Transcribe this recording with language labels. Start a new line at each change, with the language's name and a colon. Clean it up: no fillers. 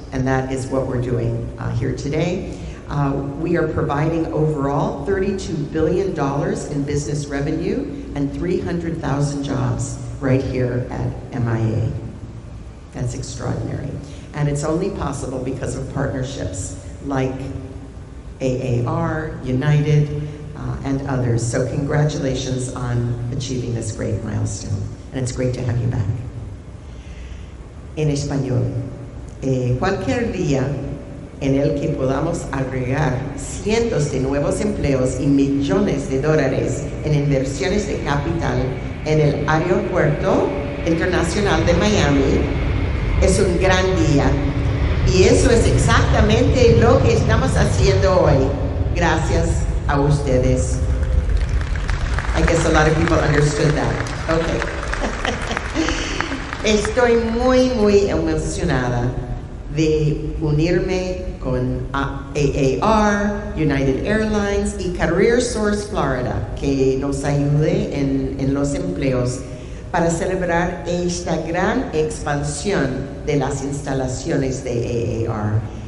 English: And that is what we're doing here today. We are providing overall $32 billion in business revenue and 300,000 jobs right here at MIA. That's extraordinary. And it's only possible because of partnerships like AAR, United, and others. So congratulations on achieving this great milestone. And it's great to have you back.
Spanish: En español, cualquier día en el que podamos agregar cientos de nuevos empleos y millones de dólares en inversiones de capital en el Aeropuerto Internacional de Miami es un gran día. Y eso es exactamente lo que estamos haciendo hoy. Gracias a ustedes.
English: I guess a lot of people understood that. Okay.
Spanish: Estoy muy emocionada de unirme con AAR, United Airlines y Career Source Florida, que nos ayude en los empleos para celebrar esta gran expansión de las instalaciones de AAR.